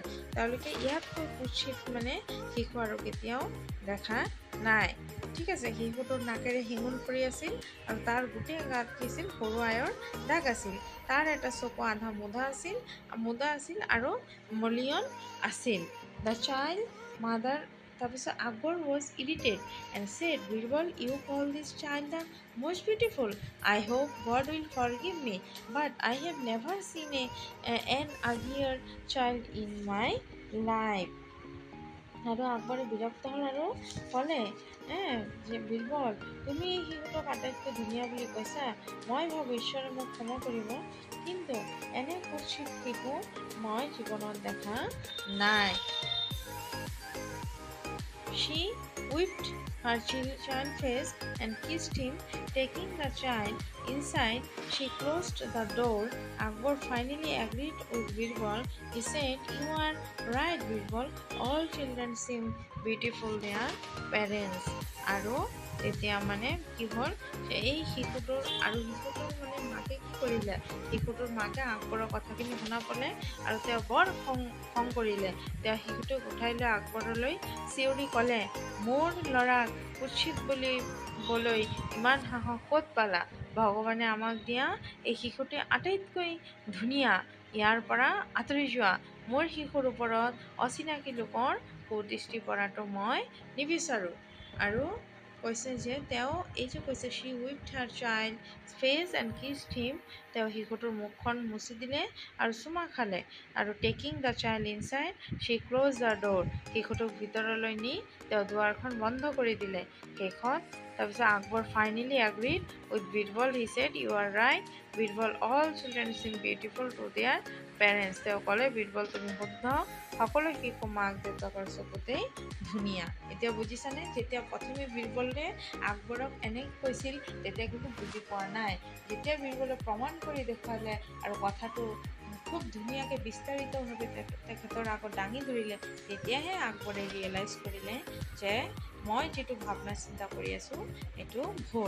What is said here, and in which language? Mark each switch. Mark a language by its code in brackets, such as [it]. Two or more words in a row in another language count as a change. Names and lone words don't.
[as] তেওঁলোকে ইয়াতকৈ কুৎসিত মানে শিশু আৰু কেতিয়াও দেখা নাই। ঠিক আছে, শিশুটোৰ নাকেৰে শিঙুন পৰি আছিল আৰু তাৰ গোটেই গাত কি আছিল, সৰু আয়ৰ দাগ আছিল। তাৰ এটা চকু আধা মুদা আছিল আৰু মলিয়ন আছিল। [en] The child mother তাৰপিছত আকবৰ was irritated and said, Birbal, you call this child the most beautiful. I hope God will forgive me, but I have never seen an uglier child in my life. [as] আৰু আকবৰে বিৰক্ত হ'ল আৰু ক'লে যে বীৰবল, তুমি এই শিশুটোক আটাইতকৈ ধুনীয়া বুলি কৈছা। মই ভাবোঁ ঈশ্বৰে মোক ক্ষমা কৰিব, কিন্তু এনে কুৎসিত শিশু মই জীৱনত দেখা নাই। [en] She whipped her child's face and kissed him. Taking the child inside, she closed the door. Akbar finally agreed with Birbal. He said, you are right, Birbal. All children seem beautiful their parents. [as] আৰু তেতিয়া মানে কি হ'ল, এই শিশুটোৰ মানে মাকে কি কৰিলে, শিশুটোৰ মাকে আকবৰৰ কথাখিনি শুনা পালে আৰু তেওঁ বৰ খং কৰিলে। তেওঁ শিশুটোক উঠাই লৈ আকবৰলৈ চিঞৰি ক'লে, মোৰ ল'ৰাক কুৎসিত বুলিবলৈ ইমান সাহস ক'ত পালা? ভগৱানে আমাক দিয়া এই শিশুটি আটাইতকৈ ধুনীয়া। ইয়াৰ পৰা আঁতৰি যোৱা। মোৰ শিশুৰ ওপৰত অচিনাকি লোকৰ কুদৃষ্টি পৰাটো মই নিবিচাৰোঁ। আৰু কৈছে যে তেওঁ এই যে কৈছে [en] she whipped her child face and kissed him, [as] তেওঁ শিশুটোৰ মুখখন মুচি দিলে আৰু চুমা খালে আৰু [en] taking the child inside she closed the door, [as] শিশুটোক ভিতৰলৈ নি তেওঁ দুৱাৰখন বন্ধ কৰি দিলে। শেষত তাৰপিছত [en] আকবৰ ফাইনেলি agreed with বীৰবল, he said you are right বীৰবল, all children seem beautiful to their parents, [as] তেওঁ ক'লে বীৰবল তুমি শুদ্ধ, সকলো শিশু মাক দেউতাকৰ চকুতেই ধুনীয়া। এতিয়া বুজিছানে? যেতিয়া প্ৰথমে বীৰবলে আকবৰক এনেকৈ কৈছিল তেতিয়া কিন্তু বুজি পোৱা নাই। যেতিয়া বীৰবলে প্ৰমাণ কৰি দেখুৱালে আৰু কথাটো খুব ধুনীয়াকৈ বিস্তাৰিতভাৱে তেখেতৰ আগত দাঙি ধৰিলে, তেতিয়াহে আকবৰে ৰিয়েলাইজ কৰিলে যে মই যিটো ভাৱনা চিন্তা কৰি আছোঁ এইটো ভুল।